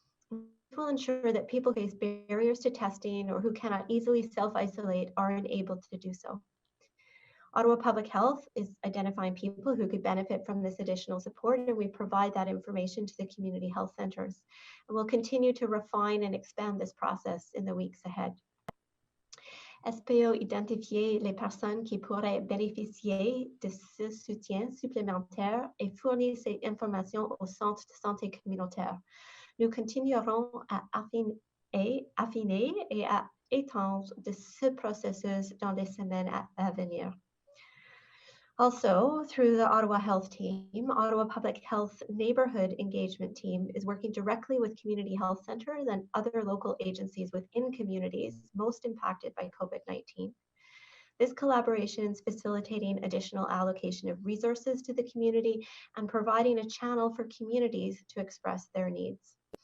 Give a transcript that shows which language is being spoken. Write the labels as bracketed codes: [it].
[en] This will ensure that people who face barriers to testing or who cannot easily self-isolate are enabled to do so. Ottawa Public Health is identifying people who could benefit from this additional support, and we provide that information to the community health centers. And we'll continue to refine and expand this process in the weeks ahead. [fr] SPO identifier les personnes qui pourraient bénéficier de ce soutien supplémentaire et fournir ces informations au centre de santé communautaire. Nous continuerons à affiner et à étendre de ce processus dans les semaines à venir. [en] Also, through the Ottawa Health Team, Ottawa Public Health Neighbourhood Engagement Team is working directly with community health centres and other local agencies within communities most impacted by COVID-19. This collaboration is facilitating additional allocation of resources to the community and providing a channel for communities to express their needs.